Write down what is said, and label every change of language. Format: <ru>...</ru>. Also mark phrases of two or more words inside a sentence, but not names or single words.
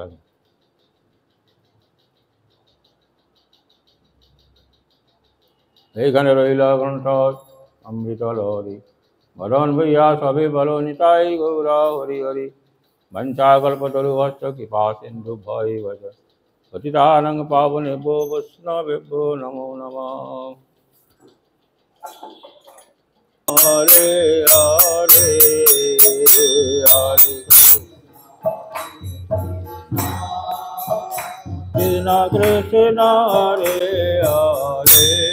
<bn>এইখানে রইল গ্রন্থ অমৃত লহরী বদন ভৈয়া সবে বলো নিতাই গৌরা হরি হরি।</bn> <sa>বঞ্চাকল্পতরুভশ্চ কৃপা সিন্ধু ভয় ভজ পতিতানং পাবনেভ্যো বৈষ্ণবেভ্যো নমো নমঃ। হরে হরে হরে কৃষ্ণ কৃষ্ণ হরে হরে</sa>